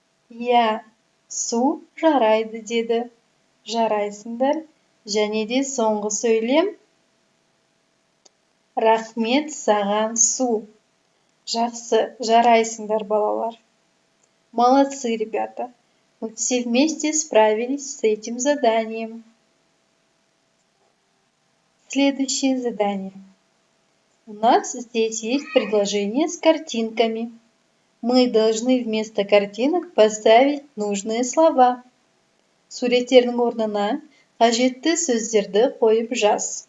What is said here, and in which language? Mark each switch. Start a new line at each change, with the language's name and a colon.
Kazakh: Я, су жарайды, деді. Жарайсыңдар. Және де соңғы сөйлем. Рахмет саған, су. Жақсы, жарайсыңдар, балалар.
Russian: Молодцы, ребята. Мы все вместе справились с этим заданием. Следующее задание. У нас здесь есть предложение с картинками. Мы должны вместо картинок поставить нужные слова.
Kazakh: Суреттердің орнына қажетті сөздерді қойып жаз.